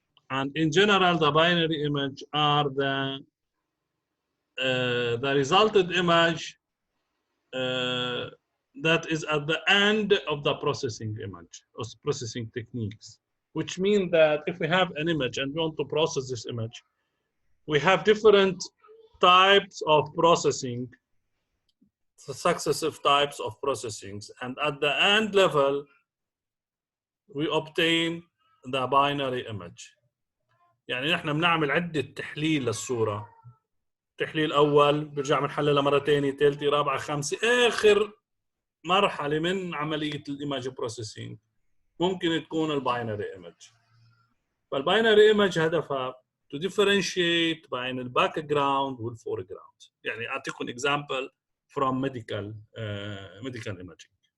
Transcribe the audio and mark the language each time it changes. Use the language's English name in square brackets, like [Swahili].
[English] And in general, the binary image are the resulted image that is at the end of the processing image or processing techniques, which mean that if we have an image and we want to process this image, we have different types of processing, successive types of processings, and at the end level, we obtain the binary image. [Arabic] يعني نحن بنعمل عدة تحليل للصورة. تحليل أول برجع بنحللها مرة ثانية ثالثة رابعة خامسة، آخر مرحلة من عملية الإيماج بروسيسنج ممكن تكون الباينري إيمج. فالباينري إيمج هدفها to differentiate بين الباك جراوند والفورجراوند. يعني أعطيكم example from medical imaging.